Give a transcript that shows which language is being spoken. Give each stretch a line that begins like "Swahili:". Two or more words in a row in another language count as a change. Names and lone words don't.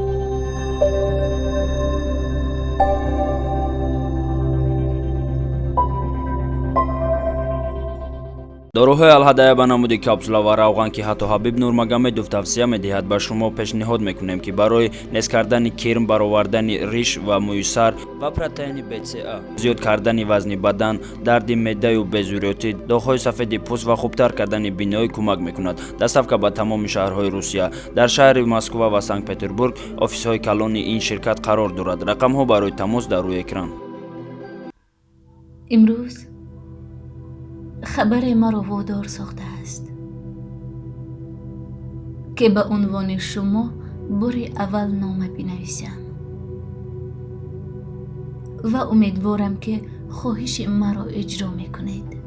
Tajik: дороҳои алҳадая ба намуди капсула ва равған ки ҳатто ҳабиб нурмагомедов тавсия медиҳад ба шумо пешниҳод мекунем ки барои нест кардани кирм, баровардани риш ва муйсар ва протеини бца, зиёд кардани вазни бадан, дарди меъдаю безурётӣ, доғҳои сафеди пӯст ва хубтар кардани биноӣ кӯмак мекунад. Доставка ба тамоми шаҳрҳои Русия. Дар шаҳри Москва ва Санкт-Петербург офисҳои калони ин ширкат қарор дорад. рақамҳо барои тамос дар рӯи экран.
Persian: امروز خبر مرا وادار ساخته است که به عنوان شما بار اول نامه بنویسم و امیدوارم که خواهش مرا اجرا میکنید.